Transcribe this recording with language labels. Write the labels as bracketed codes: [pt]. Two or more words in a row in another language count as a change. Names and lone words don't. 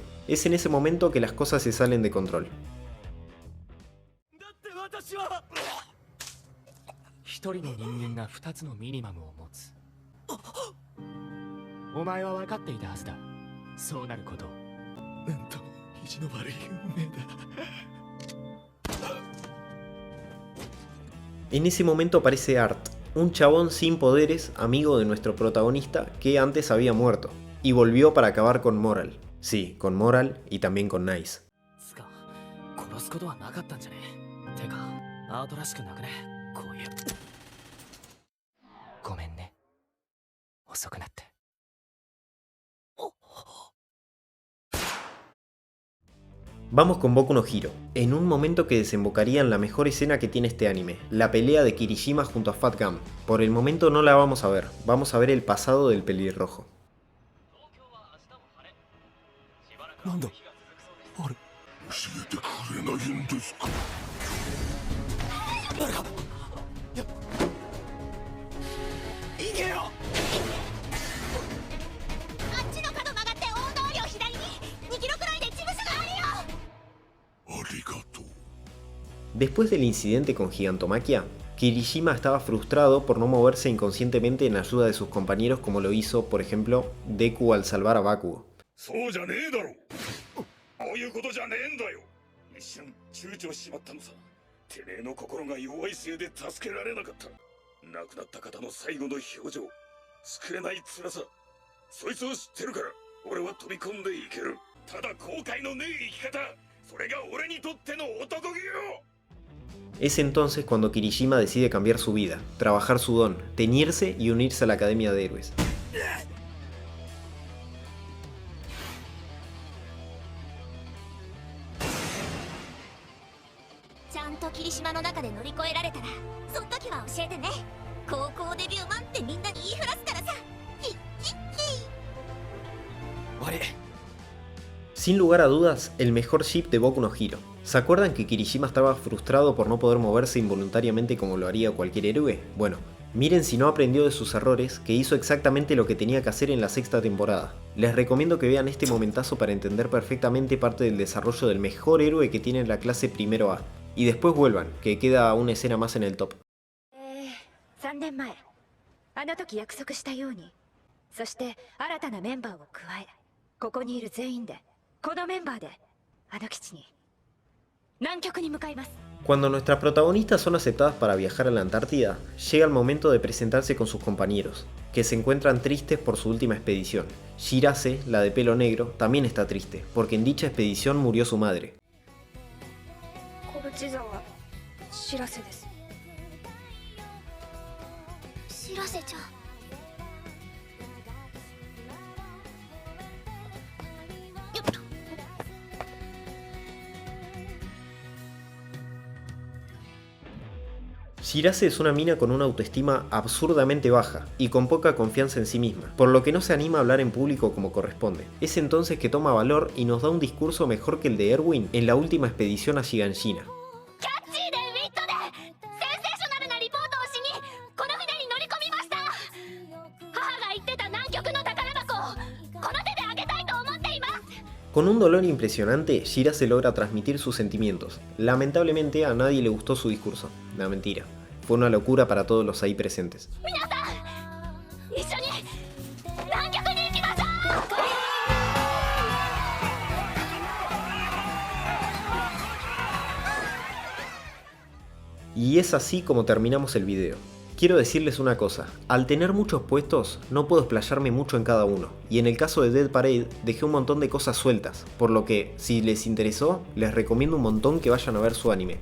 [es] Es en ese momento que las cosas se salen de control. [ja] 一人の人間が二つのミニマムを持つ。お前は分かっていたはずだ。そうなること。なんと意地の悪い運命だ。 [es] En ese momento aparece Art, un chabón sin poderes, amigo de nuestro protagonista, que antes había muerto, y volvió para acabar con Moral. Sí, con Moral y también con Nice. [ja] つか、殺すことはなかったんじゃねえ。てか、アートらしくなくね。こういう。ごめんね。遅くなって。 [es] Vamos con Boku no Hero, en un momento que desembocaría en la mejor escena que tiene este anime, la pelea de Kirishima junto a Fat Gum. Por el momento no la vamos a ver el pasado del pelirrojo. [ja] なんだあれ教えてくれないんですか。行けよ。あっちの角曲がって大通りを左に2キロくらいで事務所があるよ。ありがとう。 [es] Después del incidente con Gigantomachia, Kirishima estaba frustrado por no moverse inconscientemente en ayuda de sus compañeros como lo hizo, por ejemplo, Deku al salvar a Bakugo. [ja] そうじゃねえだろ。こういうことじゃねえんだよ。一瞬躊躇しちまったのさ。てめえの心が弱いせいで助けられなかった。亡くなった方の最後の表情、救えない辛さ、そいつを知ってるから俺は飛び込んでいける。ただ後悔のねえ生き方、それが俺にとっての男気よ。 [es] Es entonces cuando Kirishima decide cambiar su vida, trabajar su don, teñirse y unirse a la Academia de Héroes. [ja] ちゃんと霧島の中で乗り越えられたらその時は教えてね。高校デビューマンってみんなに言いふらすからさ。ヒッヒッヒ。 [es] Sin lugar a dudas, el mejor ship de Boku no Hero. ¿Se acuerdan que Kirishima estaba frustrado por no poder moverse involuntariamente como lo haría cualquier héroe? Bueno, miren si no aprendió de sus errores, que hizo exactamente lo que tenía que hacer en la sexta temporada. Les recomiendo que vean este momentazo para entender perfectamente parte del desarrollo del mejor héroe que tiene la clase primero A. Y después vuelvan, que queda una escena más en el top. [ja] 3 年前あの時約束したように、そして新たなメンバーを加え、ここにいる全員でこのメンバーであの基地に南極に向かいます。 [es] Cuando nuestras protagonistas son aceptadas para viajar a la Antártida, llega el momento de presentarse con sus compañeros, que se encuentran tristes por su última expedición. Shirase, la de pelo negro, también está triste, porque en dicha expedición murió su madre. [ja] 小淵沢白瀬です。白瀬ちゃん。よっと。 [es] Shirase es una mina con una autoestima absurdamente baja y con poca confianza en sí misma, por lo que no se anima a hablar en público como corresponde. Es entonces que toma valor y nos da un discurso mejor que el de Erwin en la última expedición a Shiganshina. [ja] キャッチーでウィットでセンセーショナルなリポートをしにこの船に乗り込みました。母が言ってた南極の宝箱をこの手であげたいと思っています。 [es] Con un dolor impresionante, Shirase logra transmitir sus sentimientos. Lamentablemente a nadie le gustó su discurso. No, mentira. Fue una locura para todos los ahí presentes. [ja] 皆さん一緒に南極に行きましょう。 [es] Y es así como terminamos el video. Quiero decirles una cosa, al tener muchos puestos no puedo explayarme mucho en cada uno, y en el caso de Dead Parade dejé un montón de cosas sueltas, por lo que si les interesó les recomiendo un montón que vayan a ver su anime.